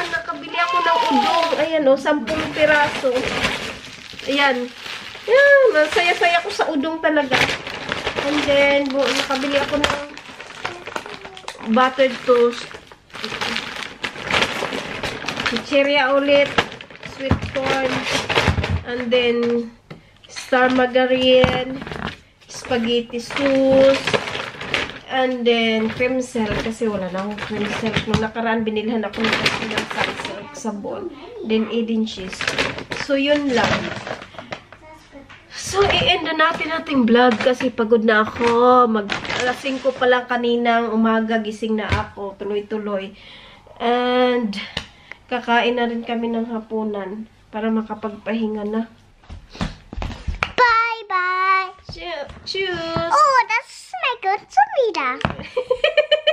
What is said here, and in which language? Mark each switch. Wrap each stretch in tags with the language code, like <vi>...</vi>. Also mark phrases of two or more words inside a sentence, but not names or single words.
<tl>Nakabili ako ng udong. Ayan o, 10 piraso. Ayan. Yan, masaya-saya ko sa udong talaga.</tl> <en>And then,</en> <tl>nakabili ako ng</tl> <en>buttered toast.</en> <tl>Chicheria ulit.</tl> <en>Sweet corn. And then, star margarine. Spaghetti sauce. And then, cream silk.</en> <tl>Kasi wala na akong cream silk. Nung nakaraan, binilhan ako ng silk sa bowl. Then, Eden cheese. So, yun lang. So, i-end na natin ating vlog kasi pagod na ako. Alas 5 pa lang kaninang umaga, gising na ako. Tuloy-tuloy.</tl> <en>And, kakain</en> <tl>na rin kami ng hapunan para makapagpahinga na.</tl> <en>Bye-bye. Cheers!</en> <de>Oh, das schmeckt so wieder.</de>